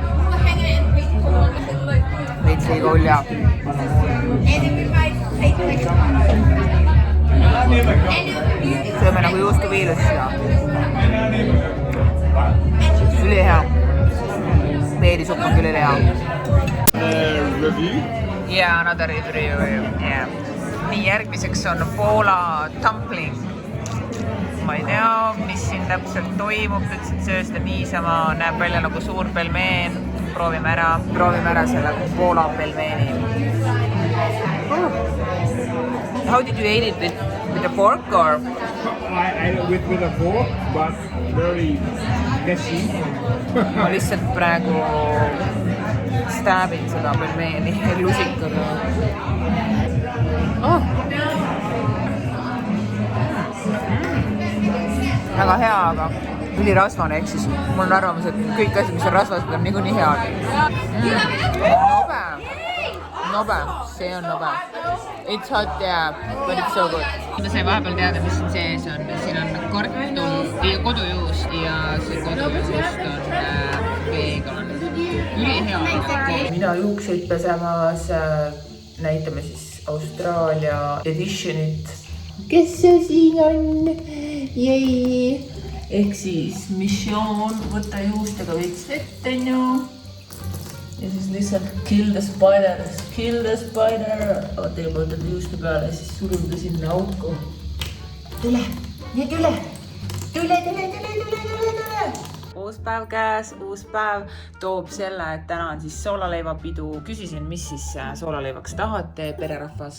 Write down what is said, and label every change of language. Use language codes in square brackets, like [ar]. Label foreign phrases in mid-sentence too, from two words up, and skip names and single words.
[et] Veits liiga ulja. Sööme nagu juustuviilust seda. Ülihea. Peedisupp on küll ülihea. [en] Yeah, another review. Yeah. [et] Nii, järgmiseks on Poola dumpling. Ma ei tea, mis siin täpselt toimub, ütlesin söösta niisama, näeb välja nagu suur pelmeen. Proovime ära selle Poola pelmeeni. [en] How did you eat it? With a fork or? I ate it with a fork, but very messy. [et] Ma lihtsalt praegu staabin seda pelmeeni lusikaga. Väga hea, aga ülirasvane, ehk siis mul on arvamus, et kõik asjad, mis on rasvased, on niikuinii head. Nobe, see on nobe. [en] It's hot, yeah, but it's so good. [et] Ma sain vahepeal teada, mis siin sees on. Siin on kartul ja kodujuust ja see kodujuust on vegan. Ülihea. Mida juukseid pesemas näitame siis Austraalia editionit. Kes see siin on? Jei! Ehk siis missioon, võtta juustega veits vett, on ju. Ja siis lihtsalt [en] kill the spider. [et] Oota, juba võtad juuste peale ja siis suruda sinna auku. Tule! Uus päev käes, uus päev toob selle, et täna on siis soolaleivapidu. Küsisin, mis siis soolaleivaks tahate, pererahvas.